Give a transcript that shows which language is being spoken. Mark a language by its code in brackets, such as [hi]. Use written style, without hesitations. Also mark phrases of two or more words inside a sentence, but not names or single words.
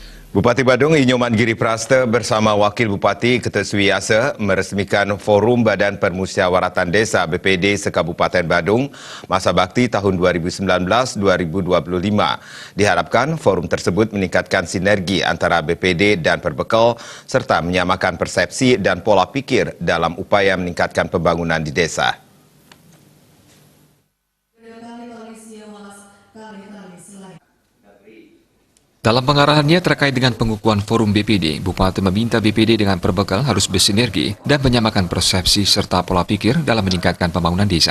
[id] Bupati Badung Inyoman Giri Praste bersama Wakil Bupati Ketua Suwiasa meresmikan Forum Badan Permusyawaratan Desa BPD Sekabupaten Badung masa bakti tahun 2019-2025. Diharapkan forum tersebut meningkatkan sinergi antara BPD dan Perbekal serta menyamakan persepsi dan pola pikir dalam upaya meningkatkan pembangunan di desa. Dalam pengarahannya terkait dengan pengukuhan forum BPD, Bupati meminta BPD dengan Perbekal harus bersinergi dan menyamakan persepsi serta pola pikir dalam meningkatkan pembangunan desa.